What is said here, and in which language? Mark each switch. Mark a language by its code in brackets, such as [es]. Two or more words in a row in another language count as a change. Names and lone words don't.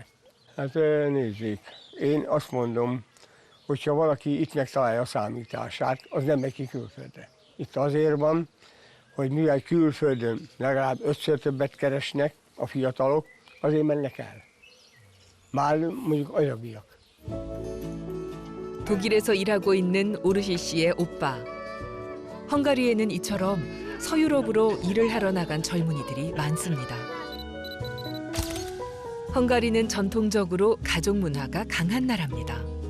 [hu] Hát nézzék, én azt mondom, hogyha valaki itt megtalálja a számítását, az nem megy ki külföldre. Itt azért van, hogy mivel külföldön legalább 5-ször többet keresnek a fiatalok, azért mennek el. Már mondjuk anyagiak. [ko] 독일에서 일하고 있는 오르시 씨의 오빠. 헝가리에는 이처럼 서유럽으로 일을 하러 나간 젊은이들이 많습니다. 헝가리는 전통적으로 가족 문화가 강한 나라입니다.